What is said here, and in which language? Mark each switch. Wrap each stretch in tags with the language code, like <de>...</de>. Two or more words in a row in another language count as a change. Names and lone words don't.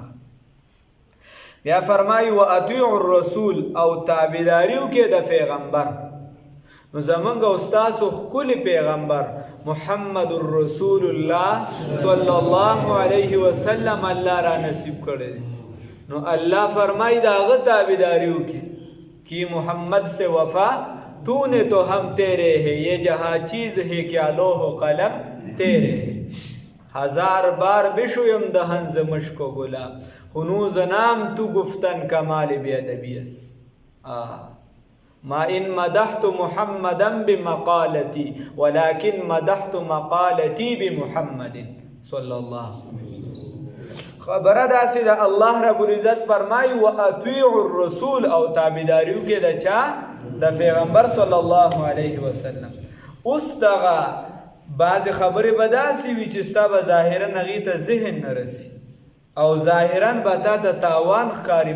<ps>بیا فرمایي</ps> <ar>واطیعوا الرسول،</ar> <ps>او تابعداریو کې د پیغمبر. نو زمونږ او ستاسو ښکلی پیغمبر محمد</ps> <ar>رسول الله صلی الله علیه وسلم</ar> <ps>الله را نصیب کړی دی. نو الله فرمایي د هغه تابعداریو کې</ps> <ur>کہ محمد سے وفا تو نے تو ہم تیرے ہے، یہ جہاں چیز ہے کیا لوح و قلم تیرے ہے.</ur> <fa>هزار بار بشویم دهن ز مشک و گلاب، هنوز نام تو گفتن کمال بیادبی است.</fa> <ar>ما ان مدحت محمدا بمقالتی ولكن مدحت مقالتی بمحمد صلی الله علیه وسلم.</ar> <ps>خبره داسې ده،</ps> <ar>الله رب العزت</ar> <ps>فرمایي</ps> <ar>واطیعوا الرسول،</ar> <ps>او تابعداریو کې د چا؟ د پیغمبر</ps> <ar>صلی الله علیه وسلم.</ar> <ps>اوس دغه بعضې خبرې به داسې وي چې ستا به ظاهرا هغې ته ذهن نه رسي، او ظاهرا به تا د تاوان ښکاري.</ps>